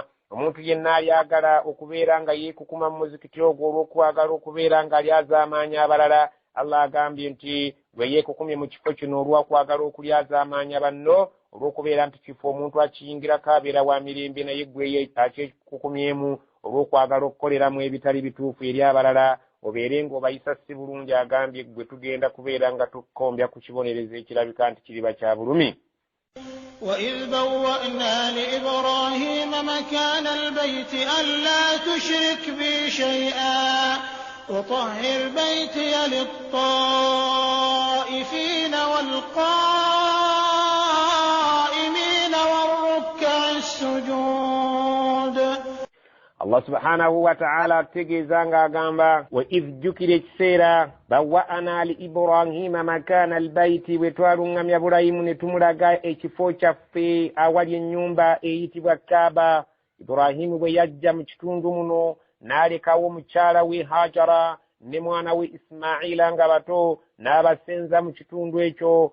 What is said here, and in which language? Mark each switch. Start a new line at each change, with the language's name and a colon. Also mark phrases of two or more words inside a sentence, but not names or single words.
Ganda: Omuntu yenna alyagala okubeera nga yeekukuma mu muzikiti ogwo olw'okwagala okubeera nga alyazaamaanyi abalala Allah agambye nti gwe yeekukumye mu kifo kino olw'okwagala okulyazaamaanya banno olw'okubeera nti kifo omuntu akiyingirako abeera wa mirembe naye gwe akyekukumyemu olw'okwagala okukoleramu ebitali bituufu eri abalala obeere ng'obayisa si bulungi. Agambye gwe tugenda kubeera nga tukombya ku kibonerezo ekirabika nti kiriba kya bulumi.
Arabic: وَإِذْ بَوَّأْنَا لِإِبْرَاهِيمَ مَكَانَ الْبَيْتِ أَلَّا تُشْرِكْ بِي شَيْئًا وَطَهِّرْ بَيْتِيَ لِلطَّائِفِينَ وَالْقَائِمِينَ وَالرُّكَّعِ السُّجُودِ. الله سبحانه وتعالى
Ganda: ategeeza ng'agamba
Arabic: وإذ
Ganda: jukira ekiseera
Arabic: بوأنا لإبراهيم مكان البيت
Ganda: bwe twalungamya Ibulayimu ne tumulaga ekifo kyaffe awali ennyumba eyitibwa Kaaba. Ibulayimu bwe yajja mu kitundu muno n'alekawo mukyala we Hajara ne mwana we Ismaila nga bato n'abasenza mu kitundu ekyo.